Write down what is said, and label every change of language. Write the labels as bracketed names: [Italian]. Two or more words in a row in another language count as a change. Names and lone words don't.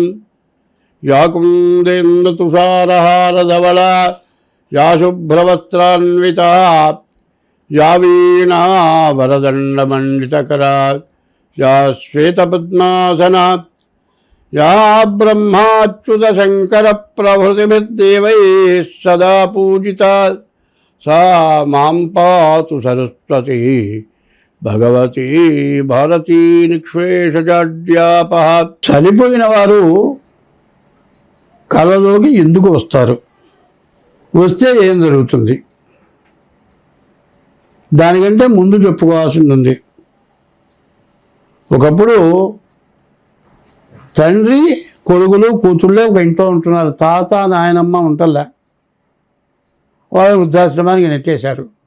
[Sanskrit] या कुन्देन्दुतुषारहारधवला या शुभ्रवस्त्रान्विता या वीणा वरदण्डमण्डितकरा या श्वेतपद्मासना या ब्रह्माच्युतशङ्करप्रभृतिभिर्देवैः सदा पूजिता सा मां पातु सरस्वती भगवती भारती निःशेषजाड्यापः। [Telugu] చనిపోయిన వారు కళలోకి ఎందుకు వస్తారు, వస్తే ఏం జరుగుతుంది, దానికంటే ముందు చెప్పుకోవాల్సింది ఉంది. ఒకప్పుడు తండ్రి కొడుకులు కూతుళ్ళే ఒక ఇంట్లో ఉంటున్నారు, తాత నాయనమ్మ ఉంటలే, వాళ్ళు వృద్ధాశ్రమానికి నెట్టేశారు.